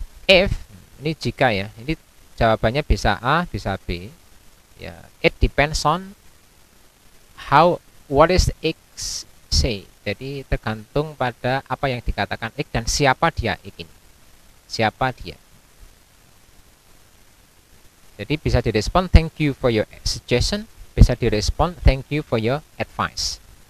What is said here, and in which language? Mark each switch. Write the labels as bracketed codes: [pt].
[en] If [id] ini jika ya, ini jawabannya bisa A, bisa B. [en] Ya, it depends on how what is X say. [id] Jadi tergantung pada apa yang dikatakan X dan siapa dia X ini. Siapa dia. Jadi bisa direspon [en] thank you for your suggestion, [id] bisa direspon [en] thank you for your advice.